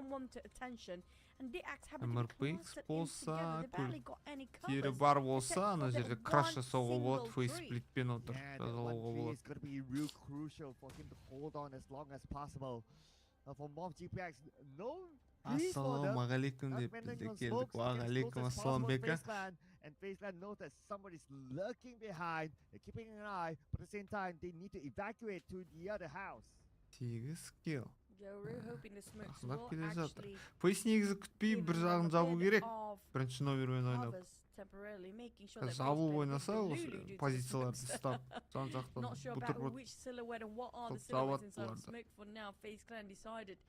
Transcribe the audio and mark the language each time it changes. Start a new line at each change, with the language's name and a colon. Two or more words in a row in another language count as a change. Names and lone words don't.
Kazakh: MRPX болса, көліктері бар болса, ана жерде краш жасауға болады, фейсплитпен отыр, жазалауға болады. Ассаламағалейкум деп бізде келдік. Уағалейкум ассалам бека.
English: And Faceland knows that somebody is lurking behind. They're keeping an eye, but at the same time, they need to evacuate to the other house. 8 kill.
Kazakh: Ақсынап келе жатыр. Фейс негізі күтпей бір жағын жабу керек. Бірінші номермен ойнап. Жабу ойнаса, осы позицияларды ұстап, жан жақтан бұтыр-бұт жабат бұларды.